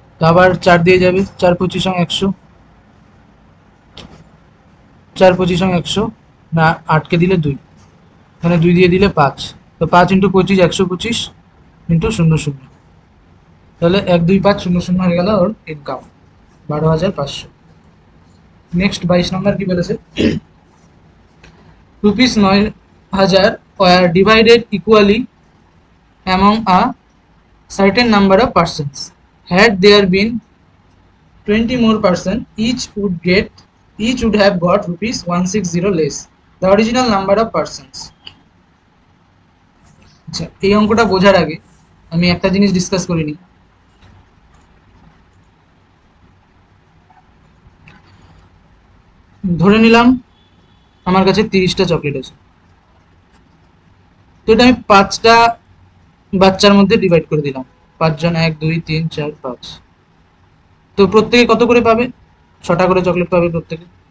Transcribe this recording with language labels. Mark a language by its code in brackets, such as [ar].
[bn] আবার 4 দিয়ে যাবে, 4 × 25 = 100, 4 × 25 = 100 না, 8কে দিলে 2, এখানে 2 দিয়ে দিলে 5, তো 5 × 25 125 × 00, তাহলে 12500 হয়ে গেল ওর ইনকাম 12,500। নেক্সট 22 নম্বর কি বলেছে, [en] ₹9,000 were divided equally among a certain number of persons. Had there been 20 more person, each would have got ₹160 less the original number of persons. [bn] আচ্ছা, এই অঙ্কটা বোঝার আগে আমি একটা জিনিস ডিসকাস করে নিই। ধরে নিলাম আমার কাছে 30টা চকলেট আছে, তো এটা আমি 5টা বাচ্চার মধ্যে ডিভাইড করে দিলাম, 5 জন, 1 2 3 4 5, তো প্রত্যেকে কত করে পাবে, 6টা করে চকলেট পাবে প্রত্যেকে।